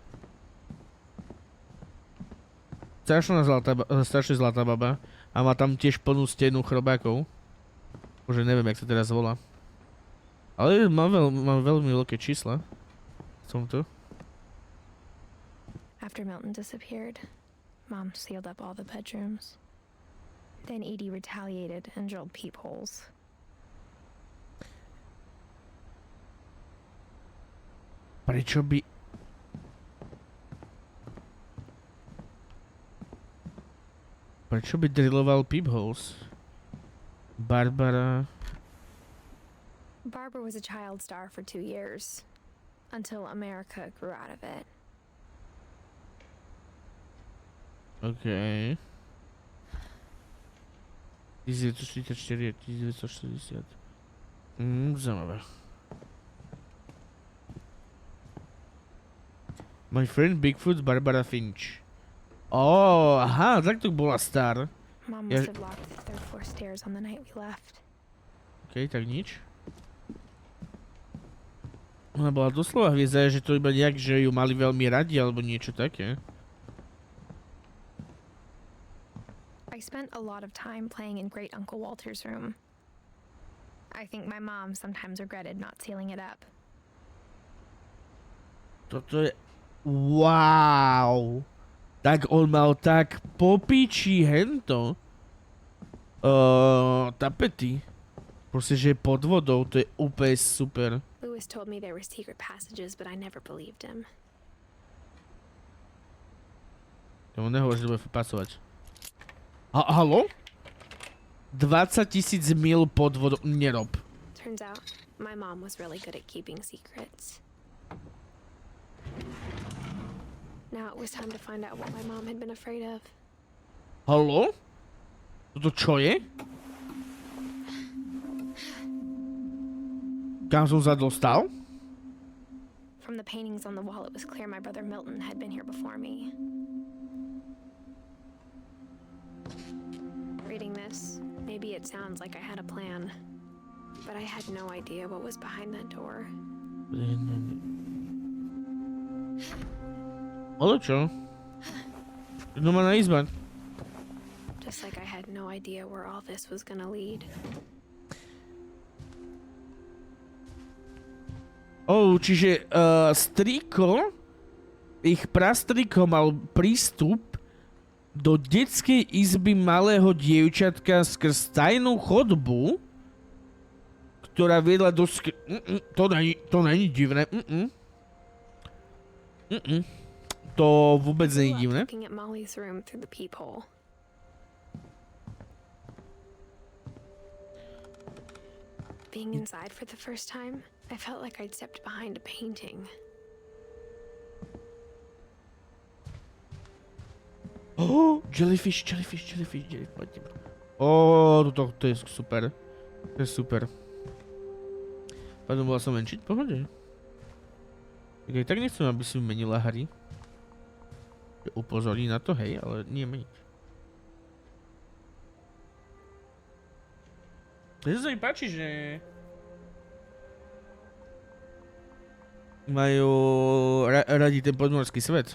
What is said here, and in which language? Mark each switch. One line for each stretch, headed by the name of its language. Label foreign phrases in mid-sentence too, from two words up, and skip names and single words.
Slovak: Strašne zlatá baba. A má tam tiež plnú stenu chrobákov. Bože, neviem, jak sa teraz volá. Ale má veľmi veľké čísla. Som tu.
English: After Milton disappeared, Mom sealed up all the bedrooms. Then Edie retaliated and drilled peepholes.
Slovak: Prečo by drilloval peepholes?
English: Barbara was a child star for 2 years, until America grew out of it. OK. 1944, 1960.
Slovak: Zaujímavé.
English: My friend Bigfoot Barbara Finch.
Slovak: Aha, tak to bola star.
English: Mom must have locked the third floor stairs on the night we left.
Slovak: OK, tak nič. Ona bola doslova hviezda, že to iba nejak, že ju mali veľmi radi, alebo niečo také.
English: I spent a lot of time playing in Great Uncle Walter's room. I think my mom sometimes regretted not sealing it up.
Slovak: Toto je... Wow! Tak on mal tak popiči hento. Tapety. Proste, že pod vodou, to je úplne super.
English: Lewis told me there were secret passages, but I never believed him.
Slovak: On nehovorí, že to bude pasovať. Haló? 20 000 mil pod vodou. Nerob.
English: Turns out, my mom was really good at keeping secrets. Now it was time to find out what my mom had been afraid of.
Slovak: Haló? Toto čo je? Kam som sa dostal?
English: From the paintings on the wall, it was clear my brother Milton had been here before me. Reading this, maybe it sounds like I had a plan, but I had no idea what was behind that door.
Slovak: Ale čo? Normálna izba.
English: Just like I had no idea where all this was gonna lead.
Slovak: Čiže striko, ich prastriko mal prístup do detskej izby malého dievčatka skrz tajnú chodbu, ktorá viedla do
Czech: To není divné.
Slovak: To vôbec není divné.
English: Looking at Molly's room through the peephole. Being inside for the first time, I felt like I'd stepped behind a painting. Oh, jellyfish.
Slovak: Oh, to je super. To je super. Pardon, bola som menšiť? Pohode. Tak aj tak nechcem, aby si menila hry. Upozorní na to, hej, ale nie meniť. To sa mi páči, že majú radi ten podmorský svet.